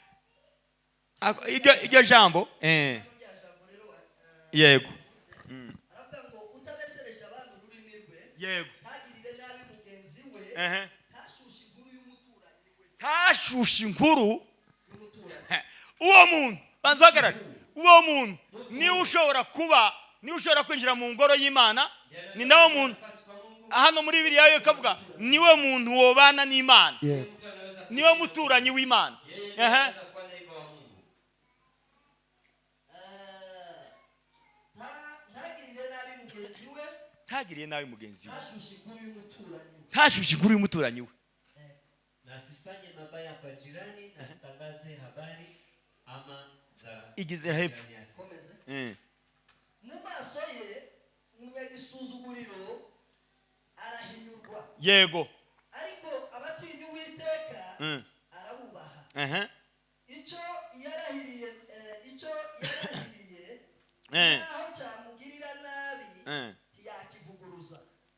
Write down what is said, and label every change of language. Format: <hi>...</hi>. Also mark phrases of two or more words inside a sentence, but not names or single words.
<rw>Iryo jambo yego, yego, ntashushe inkuru uwo muntu, banzagarara uwo muntu niwe ushobora kwinjira mu ngoro y'Imana, ni nawo muntu hano muri Bibiliya yo kavuga niwe muntu wobana n'Imana, niwe muturanyi w'Imana. Ntagiriye nawe mugenzi we, ntashushe inkuru y'umuturanyi we,</rw> <sw>nasifanye mabaya kwa jirani, nasitangaze habari ama za</sw> <rw>igize hepfo. Mu maso ye umunyagisuzuguriro arahinyurwa, yego, ariko abatinya Uwiteka arabubaha. Icyo yarahiriye naho cyamugirira nabi ntiyakivuguruza.</rw>